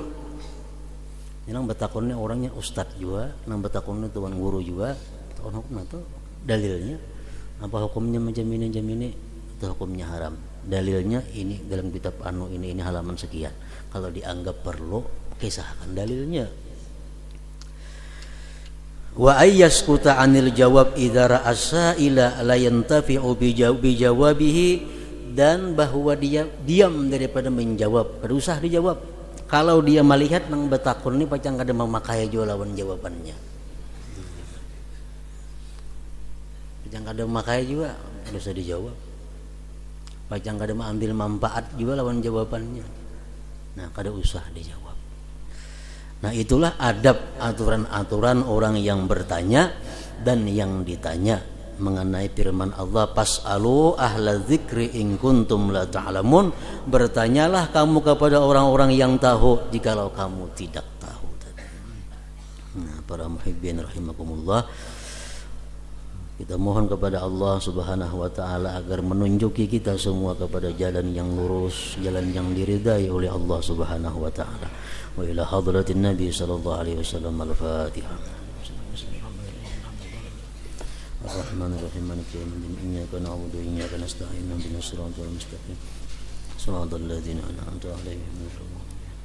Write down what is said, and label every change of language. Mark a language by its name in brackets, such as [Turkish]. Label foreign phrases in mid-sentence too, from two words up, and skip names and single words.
[Banjar] Yang betakonnya orangnya ustadz juga, nang betakonnya tuan guru juga, tahun hukum itu dalilnya apa hukumnya macam ini itu hukumnya haram. [Indonesian] Dalilnya ini dalam kitab anu ini halaman sekian. Kalau dianggap perlu, kisahkan dalilnya. [Arabic] وأن يسكت عن الجواب إذا رأى أنه لا ينتفع بجوابه, [Indonesian] dan bahwa dia diam daripada menjawab, kada usah dijawab. [Banjar] Kalau dia melihat nang betakun ni pacang kada memakai jua lawan jawabannya. Pacang kada memakai juga, kada usah dijawab. Pacang kada mengambil manfaat juga lawan jawabannya. [Indonesian] Nah, kada usah dijawab. Nah, itulah adab, aturan-aturan orang yang bertanya dan yang ditanya mengenai firman Allah, [Arabic] فاسألوا أهل الذكر إن كنتم لا تعلمون, [Indonesian] bertanyalah kamu kepada orang-orang yang tahu jikalau kamu tidak tahu. Nah, para [Arabic] محبين رحمكم الله, [Indonesian] kita mohon kepada Allah [Arabic] سبحانه وتعالى [Indonesian] agar menunjuki kita semua kepada jalan yang lurus, jalan yang diridai oleh Allah [Arabic] سبحانه وتعالى. وإلى حضرة النبي صلى الله عليه وسلم. Al-Fatihah. الرحمن الرحيم مالك يوم الدين. إياك نعبد وإياك نستعين اهدنا الصراط المستقيم. صراط الذين أنعمت عليهم غير المغضوب